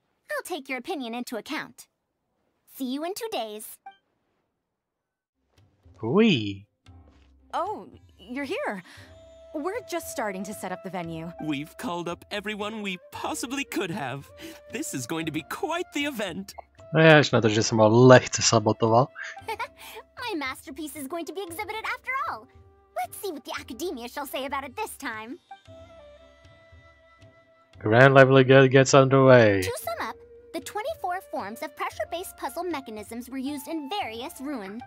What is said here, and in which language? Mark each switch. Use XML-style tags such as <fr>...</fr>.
<en>I'll take your opinion into account. See you in 2 days. Wee. Oh, you're here. We're just starting to set up the venue. We've called up everyone we possibly could have. This is going to be quite the event.</en> <cs>Až na to, že jsem ho lehce sabotoval.</cs> <en>My masterpiece is going to be exhibited after all. Let's see what the academia shall say about it this time. Grand level gets underway. To sum up, the 24 forms of pressure-based puzzle mechanisms were used in various ruins.</en>